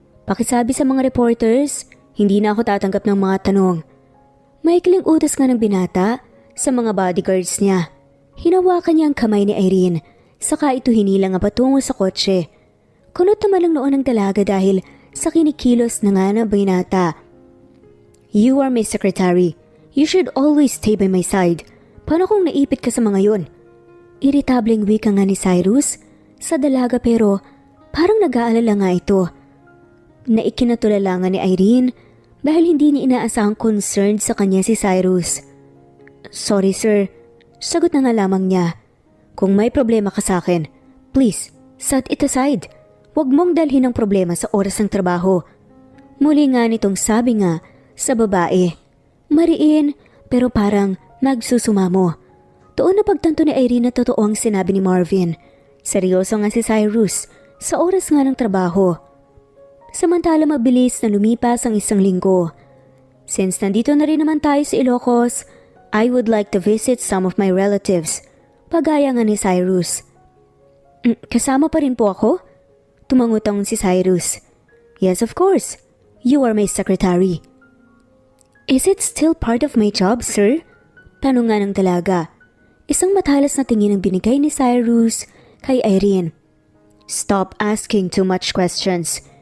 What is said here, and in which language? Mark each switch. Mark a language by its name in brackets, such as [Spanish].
[Filipino] Pakisabi sa mga reporters, hindi na ako tatanggap ng mga tanong. Maikling utos nga ng binata sa mga bodyguards niya. Hinawakan niya ang kamay ni Irene, saka ito hinilang nga patungo sa kotse. Kunot naman ang noon ng dalaga dahil sa kinikilos na nga ng binata. [English] You are my secretary. You should always stay by my side. [Filipino] Paano kung naipit ka sa mga yon? Iritableng wika nga ni Cyrus sa dalaga pero parang nag-aalala nga ito. Naikinatulala nga ni Irene dahil hindi niya inaasahang concerned sa kanya si Cyrus. Sorry sir, sagot na nga lamang niya. Kung may problema ka sa akin, [English] please, set it aside. [Filipino] Huwag mong dalhin ang problema sa oras ng trabaho. Muli nga nitong sabi nga sa babae. Mariin pero parang nagsusumamo. Doon na pagtanto ni Irene na totoo ang sinabi ni Marvin. Seryoso nga si Cyrus sa oras nga ng trabaho. Samantala mabilis na lumipas ang 1 linggo. [English] Since [Filipino] nandito na rin naman tayo sa Ilocos, [English] I would like to visit some of my relatives, [Filipino] pagaya nga ni Cyrus. Kasama pa rin po ako? Tumangutang si Cyrus. [English] Yes, of course. You are my secretary. Is it still part of my job, sir? [Filipino] Tanong nga ng dalaga. Isang matalas na tingin ang binigay ni Cyrus kay Irene. [English] Stop asking too much questions.